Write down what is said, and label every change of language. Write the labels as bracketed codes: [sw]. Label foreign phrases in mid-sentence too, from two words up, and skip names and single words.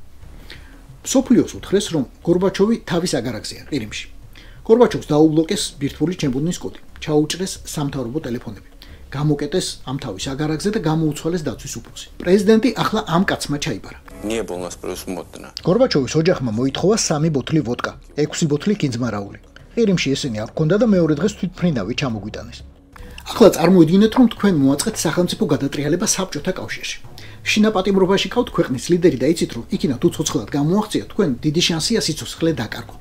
[ka] სოფლიოს უთხრეს, რომ გორბაჩოვი თავის აგარაკზეა ყირიმში. გორბაჩოვს დაუბლოკეს ბირთვული ჩემბურნის კოდი, ჩაუჭრეს სამთავრობო ტელეფონები. გამოკეტეს ამ თავის აგარაკზე და გამოუცვალეს დაცვის უფროსი. პრეზიდენტი ახლა ამ კაცმა ჩაიბარა. [ru] Не было у нас предусмотрено. [ka] გორბაჩოვის ოჯახმა მოითხოვა 3 ბოთლი ვოდკა, 6 ბოთლი კინძმარაული. ყირიმში ესენი არ ჰქონდა და მეორე დღეს თვითმფრინავი ჩამოგვიტანეს. ახლა წარმოიდგინეთ, რომ თქვენ მოაწყეთ სახელმწიფო გადატრიალება საბჭოთა კავშირში. შინაპატიმრობაში ყავთ ქვეყნის ლიდერი და იცით, რომ იქინა თუ ცოცხლად გამოაღწია, თქვენ დიდი შანსია სიცოცხლე დაკარგოთ.